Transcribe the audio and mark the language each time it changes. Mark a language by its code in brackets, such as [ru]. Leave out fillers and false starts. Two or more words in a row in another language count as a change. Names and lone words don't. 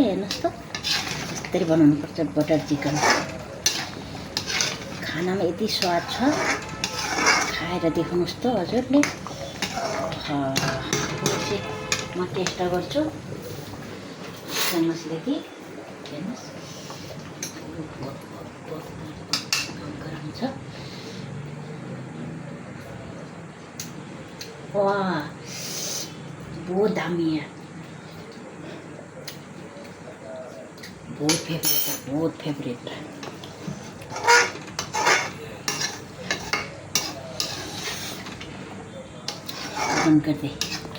[ne] हेर्नुहोस् त यसरी बनाउनुपर्छ बटर चिकन। खानामा यति स्वाद छ, खाएर देख्नुहोस् त हजुरले। म टेस्ट गर्छु चामचदेखि। हेर्नुहोस् गरम छ। [hi] वाह बहुत दामी है, बहुत फेवरेट है, बहुत फेवरेट है। बंद कर दे।